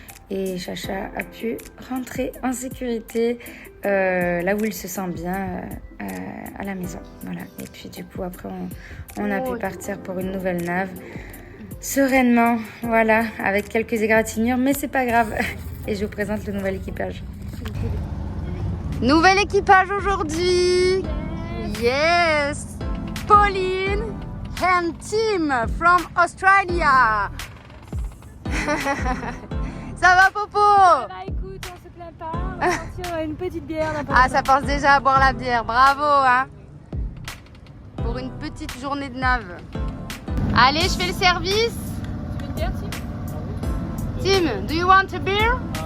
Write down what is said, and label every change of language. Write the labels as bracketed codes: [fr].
[fr] Et Chacha a pu rentrer en sécurité là où il se sent bien à la maison. Voilà. Et puis du coup, après, on a pu partir pour une nouvelle nave. Sereinement, voilà, avec quelques égratignures, mais c'est pas grave. Et je vous présente le nouvel équipage. Nouvel équipage aujourd'hui. [en] Yes, Pauline and Tim from Australia. [fr] Ça va, Popo? Ça va, écoute, on se plaint pas. On va sortir une petite bière. Ah, ça pense déjà à boire la bière. Bravo, hein. Pour une petite journée de nave. Allez, je fais le service. Tu veux une bière, Tim? [en] Tim, do you want a beer?